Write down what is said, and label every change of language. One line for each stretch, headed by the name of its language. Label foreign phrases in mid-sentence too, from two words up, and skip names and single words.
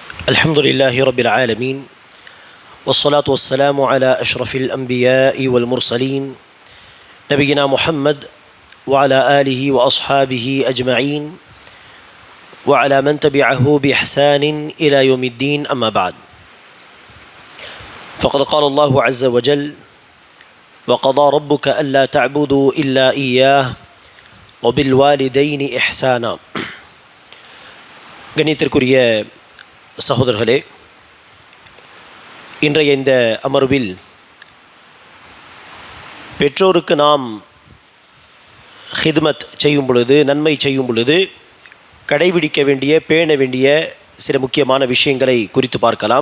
Arabic: الحمد لله رب العالمين والصلاة والسلام على أشرف الأنبياء والمرسلين نبينا محمد وعلى آله وأصحابه أجمعين وعلى من تبعه بإحسان إلى يوم الدين أما بعد فقد قال الله عز وجل وقضى ربك ألا تعبدوا إلا إياه وبالوالدين إحسانا
Tamil: கண்ணியத்திற்குரிய சகோதரர்களே, இன்றைய இந்த அமர்வில் பெற்றோருக்கு நாம் ஹித்மத் செய்யும் பொழுது, நன்மை செய்யும் பொழுது கடைபிடிக்க வேண்டிய, பேண வேண்டிய சில முக்கியமான விஷயங்களை குறித்து பார்க்கலாம்.